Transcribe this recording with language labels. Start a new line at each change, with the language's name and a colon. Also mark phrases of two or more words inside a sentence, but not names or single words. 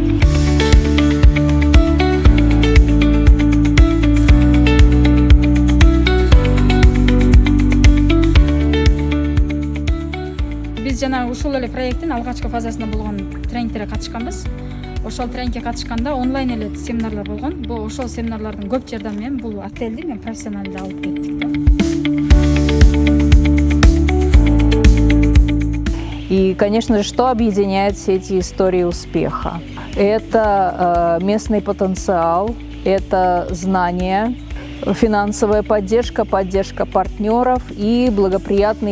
Kyrgyz: Biz жана ушул эле проекттин алгачкы фазасында болгон тренингтерге катышканбыз. Ошол тренингге катышканда онлайн эле семинарлар болгон. Бул ошол семинарлардын көп жардамы менен бул отельди мен профессионалды алып кеттик.
Russian: И, конечно же, что объединяет все эти истории успеха? Это местный потенциал, это знания, финансовая поддержка, поддержка партнеров и благоприятный